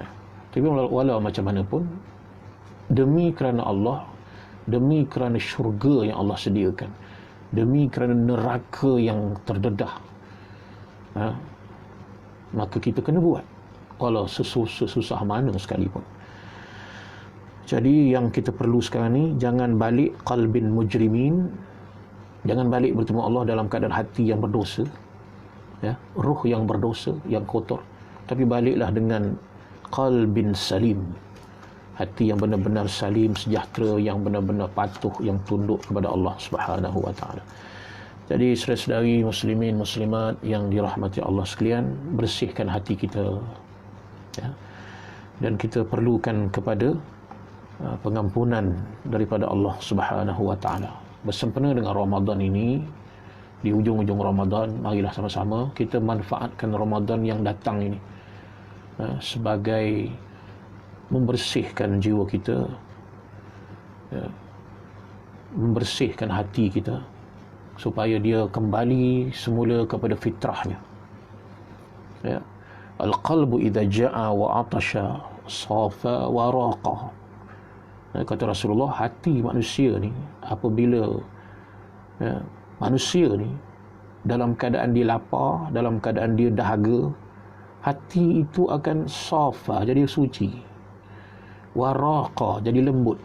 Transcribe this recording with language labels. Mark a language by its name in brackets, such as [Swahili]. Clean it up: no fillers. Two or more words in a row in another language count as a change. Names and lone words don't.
[Malay] Tapi walau macam mana pun, demi kerana Allah, demi kerana syurga yang Allah sediakan, demi kerana neraka yang terdedah, maka kita kena buat, walau sesusah mana sekalipun. Jadi yang kita perlu sekarang ni, jangan balik [Arabic] قلب مجرمين, [Malay] jangan balik bertemu Allah dalam keadaan hati yang berdosa, ruh yang berdosa, yang kotor, tapi baliklah dengan [Arabic] قلب سليم, [Malay] hati yang benar-benar salim, sejahtera, yang benar-benar patuh, yang tunduk kepada Allah [Arabic] سبحانه وتعالى. [Malay] Jadi saudara-saudari muslimin muslimat yang dirahmati Allah sekalian, bersihkan hati kita, dan kita perlukan kepada pengampunan daripada Allah [Arabic] سبحانه وتعالى. [Malay] Bersempena dengan Ramadan ini, di hujung-hujung Ramadan, marilah sama-sama kita manfaatkan Ramadan yang datang ini sebagai membersihkan jiwa kita, membersihkan hati kita, supaya dia kembali semula kepada fitrahnya. [Arabic] القلب إذا جاع وعطش صفا ورق. [Malay] Kata Rasulullah, hati manusia ni apabila manusia ni dalam keadaan dia lapar, dalam keadaan dia dahaga, hati itu akan safa, jadi suci, waraqa, jadi lembut.